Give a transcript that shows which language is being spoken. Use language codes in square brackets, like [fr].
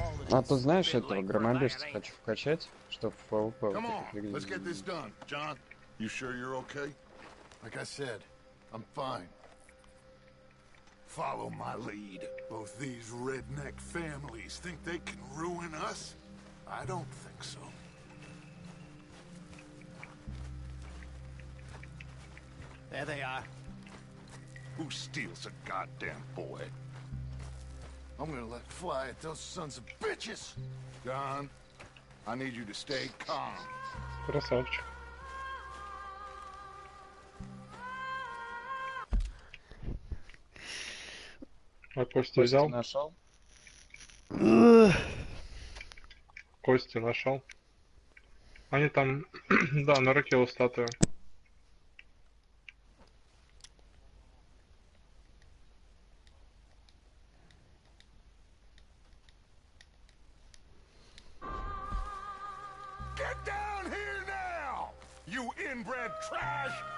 [ru] А то знаешь, этого громобежца хочу вкачать, чтобы в ПВП [en] Let's get this done. John, you sure you're okay? Like I said, I'm fine. Follow my lead. Both these redneck families think they can ruin us? I don't think so. There they are. Who steals a goddamn boy? I'm gonna let fly at those sons of bitches! John, I need you to stay calm. [ru] Красавчик. А Кости взял? Нашел? Кости нашел. Они там, да, на руке у статуи. [en] Get down here now, you inbred trash!